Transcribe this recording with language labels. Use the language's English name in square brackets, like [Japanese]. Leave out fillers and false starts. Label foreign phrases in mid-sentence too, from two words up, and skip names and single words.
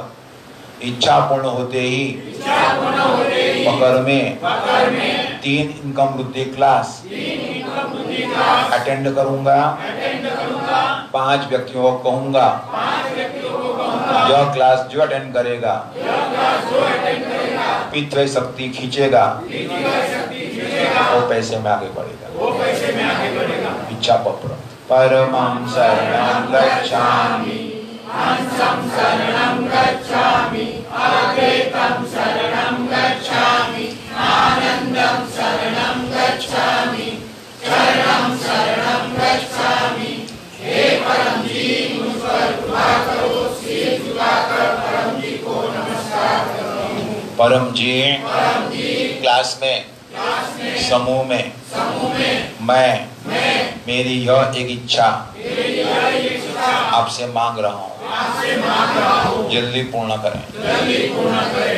[Hindi] इच्छा पूर्ण होते ही पकड़ में 3 इनकम वृद्धि क्लास अटेंड करूंगा। 5 व्यक्तियों को कहूंगा यह क्लास जो अटेंड करेगा पितृ शक्ति खींचेगा, वो पैसे में आगे बढ़ेगा। इच्छा पत्र [Sanskrit] परमं शरणं गच्छामि, हंसं शरणं गच्छामि, अद्वैतं शरणं गच्छामि, आनंदं शरणं गच्छामि, चरणं शरणं गच्छामि। [Hindi] हे परम जी मुझ पर कृपा करो, सिर झुकाकर परम जी को नमस्कार करता हूँ। परम जी क्लास में समूह में मैं मेरी यह एक इच्छा आपसे मांग रहा हूँ, जल्दी पूर्ण करें।